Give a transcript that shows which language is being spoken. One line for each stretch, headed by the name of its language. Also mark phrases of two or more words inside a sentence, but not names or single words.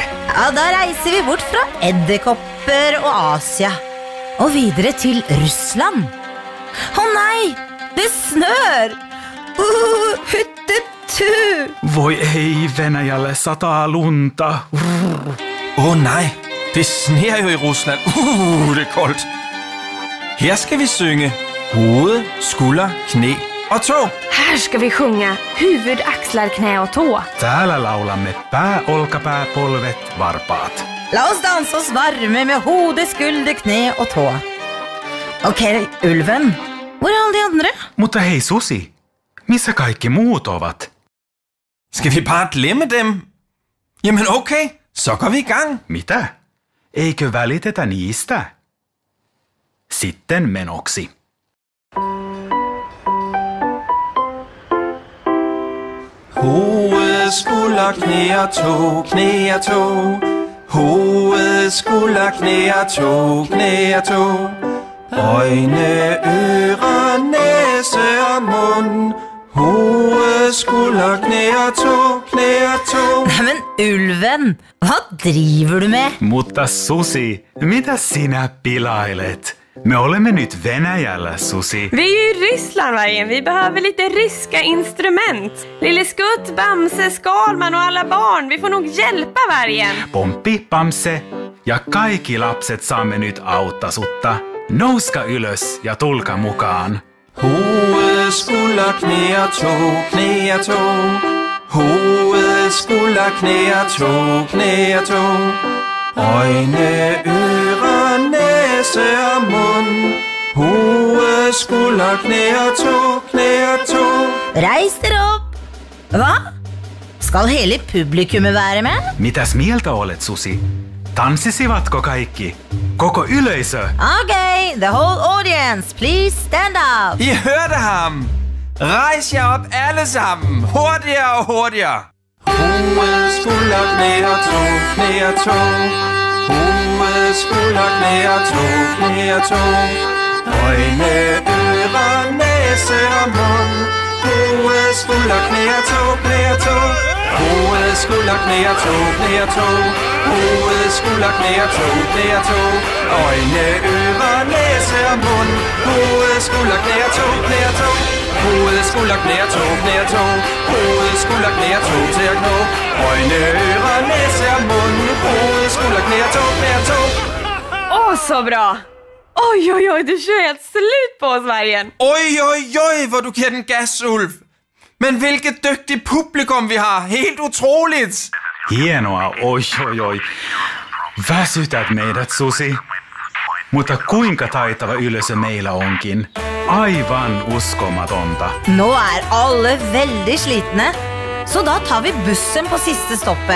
Norwegian: Ja, da reiser vi bort fra edderkopper og Asia og videre til Russland. Å nei, det snør! Hyttetu!
Finnish: Voi ei, Venäjälle sataa lunta.
Danish: Åh nej, det sner jo i Rusland. Det er koldt. Her skal vi synge hoved, skulder, knæ og tå.
Swedish: Här ska vi sjunga huvud, axlar, knä och tå.
Finnish: Täällä laulamme pää, olkapää, polvet, varpaat.
Norwegian: La oss danse oss varme med hode, skulder, kne og tå. Ok, ulven. Hvor er alle de andre?
Finnish: Mutta hei Susi, missä kaikki muut ovat?
Norwegian: Skal vi bare glemme dem?
Danish: Jamen okay, så går vi i gang.
Finnish: Mitä? Eikö välitetä niistä? Sitten menoksi.
Danish: Hoved, skulder, knæ og tå, knæ og tå. Hoved, skulder, knæ og tå, knæ og tå. Øjne, ører, næse og mund. Hoved, skulder, knæ og tå, knæ og tå.
Norwegian: Neimen, ulven, hva driver du med?
Finnish: Mutta Susi, mitä sinä pilailet? Me olemme nyt Venäjällä, Susi.
Swedish: Vi är ju i Ryssland, vargen. Vi behöver lite ryska instrument. Lille Skutt, Bamse, Skalman och alla barn. Vi får nog hjälpa vargen.
Finnish: Pomppi, Bamse ja kaikki lapset saamme nyt auttaa sutta. Nouska ylös ja tulka mukaan.
Danish: Hoved, skulder, knæ og tå, knæ og tå. Hoved, skulder, knæ og tå, knæ og tå. Øjne, ører, næse og mund. Hoved, skulder, knæ og tå, knæ og tå.
Norwegian: Reis dere opp. Hva? Skal hele publikummet være med?
Finnish: Mitäs mieltä olet, Susi? Tanssisivatko kaikki? Koko yleisö?
English: Ok, the whole audience, please stand up.
Danish: I hørte ham. Rejs jer op alle sammen. Hurtigere og hurtigere. Hoved, skulder, knæ og tå, knæ og tå. Hoved, skulder, knæ og tå, knæ og tå. Øjne, ører, næse og mund. Hoved, skulder, knæ og tå, knæ og tå. Hoved, skulder, knæ og tå, knæ og tå. Hoved, skulder, knæ og tå, knæ og tå. Øjne, ører, næse og mund. Hoved, skulder, knæ og tå, knæ og tå. Hoved, skulder, knæ og tå, knæ og tå. Hoved, skulder, knæ og tå til at knå. Øjne, ører, næse og mund. Hoved, skulder, knæ og tå, knæ og tå.
Swedish: Åh, så bra! Oj, oj, oj, du kör helt slut på oss, Vargen.
Danish: Oj, oj, oj, hvor du giver den gas, Ulf. Men hvilket dygtigt publikum vi har. Helt utroligt.
Finnish: Hienoa, oi. Väsytät meidät, Susi. Mutta kuinka taitava yleisö meillä onkin. Aivan uskomatonta.
Norwegian: Nå alle veldig slitne, så da tar vi bussen på siste stoppet.